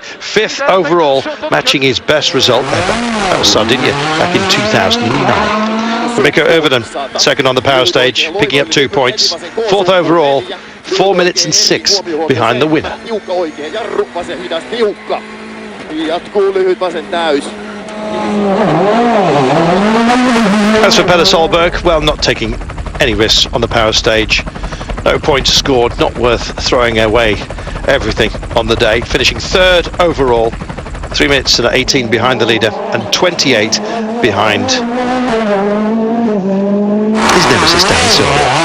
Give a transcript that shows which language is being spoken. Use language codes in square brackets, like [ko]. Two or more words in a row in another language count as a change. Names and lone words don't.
[en] 5th overall, matching his best result ever. That was Sardinia back in 2009. Mikko Överden, 2nd on the power stage, picking up 2 points. 4th overall, 4 minutes and 6 behind the winner. [fi] Jatkuu lyhyt vasen täys. [en] As for Petter Solberg, well, not taking any risks on the power stage. No points scored, not worth throwing away everything on the day. Finishing third overall, 3 minutes and 18 behind the leader and 28 behind his nemesis, Danny Sordo.